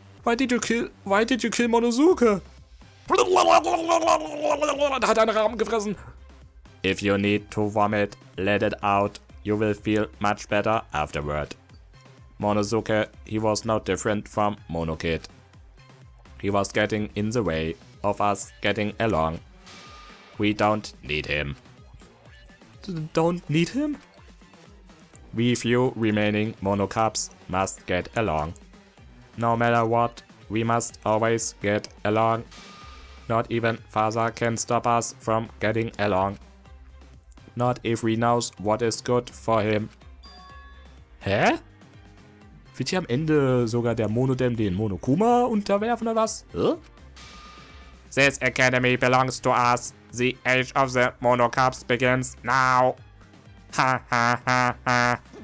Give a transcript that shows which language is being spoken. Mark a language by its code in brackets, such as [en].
[en] Why did you kill Monosuke? [de] Da hat einer Rahmen gefressen. [en] If you need to vomit, let it out. You will feel much better afterward. Monosuke, he was no different from Monokid. He was getting in the way of us getting along. We don't need him. Don't need him? We few remaining Monocubs must get along. No matter what, we must always get along. Not even Father can stop us from getting along. Not if he knows what is good for him. Hä? [de] Wird hier am Ende sogar der Monodam den Monokuma unterwerfen oder was? Hä? [en] This academy belongs to us. The age of the Monocubs begins now. Ha ha ha ha.